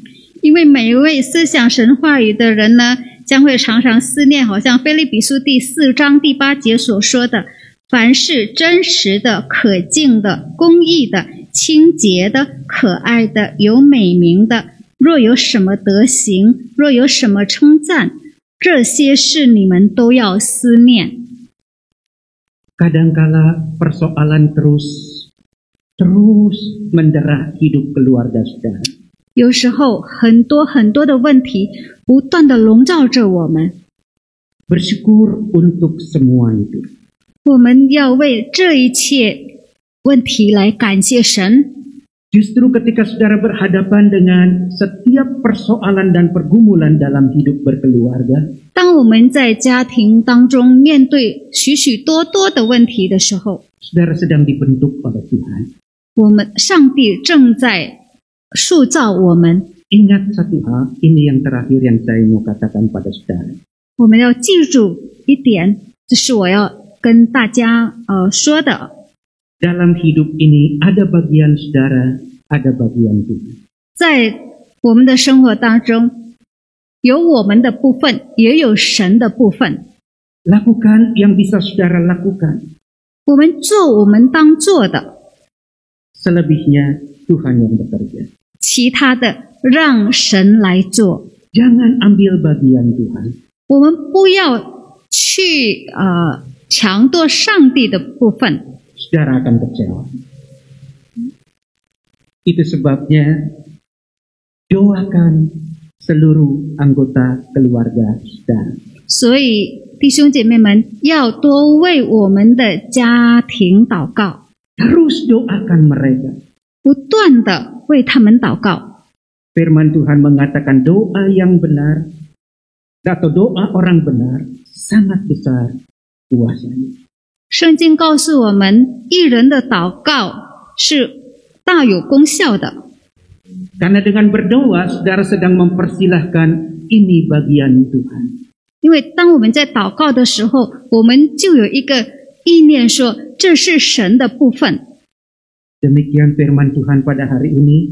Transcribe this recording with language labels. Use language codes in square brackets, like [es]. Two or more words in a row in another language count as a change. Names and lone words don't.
[zh] 因为每一位思想神话语的人呢，将会常常思念，好像腓立比书第4章第8节所说的，凡是真实的、可敬的、公义的、清洁的、可爱的、有美名的，若有什么德行，若有什么称赞，这些事你们都要思念。 [id] Kadangkala persoalan terus mendera hidup keluarga saudara. [zh] 有时候很多的问题不断的笼罩着我们， [id] Bersyukur untuk semua itu. [zh] 我们要为这一切问题来感谢神。 [id] Justru ketika saudara berhadapan dengan setiap persoalan dan pergumulan dalam hidup berkeluarga, [zh] 当我们在家庭当中面对许许多多的问题的时候， [id] saudara sedang dibentuk oleh Tuhan. [zh] 我们上帝正在塑造我们。 [id] Ingat satu hal, ini yang terakhir yang saya mau katakan pada saudara. [zh] 我们要记住一点，这是我要跟大家说的。 [id] Dalam hidup ini ada bagian saudara, ada bagian Tuhan. [zh] 在我们的生活当中，有我们的部分，也有神的部分。 [id] Lakukan yang bisa saudara lakukan. [zh] 我们做我们当做的， [id] Selebihnya Tuhan yang bekerja. [zh] 其他的让神来做。 [id] Jangan ambil bagian Tuhan. [zh] 我们不要去强夺上帝的部分。 [id] Saudara akan kecewa. Itu sebabnya doakan seluruh anggota keluarga saudara. [zh] 所以弟兄姐妹们要多为我们的家庭祷告， [id] Terus doakan mereka. [zh] 不断的为他们祷告。 [id] Firman Tuhan mengatakan doa yang benar atau doa orang benar sangat besar kuasanya. [zh] 圣经告诉我们，义人的祷告是大有功效的。 [id] Karena dengan berdoa, saudara sedang mempersilahkan ini bagian Tuhan. [zh] 因为当我们在祷告的时候，我们就有一个意念说，这是神的部分。 [id] Demikian firman Tuhan pada hari ini.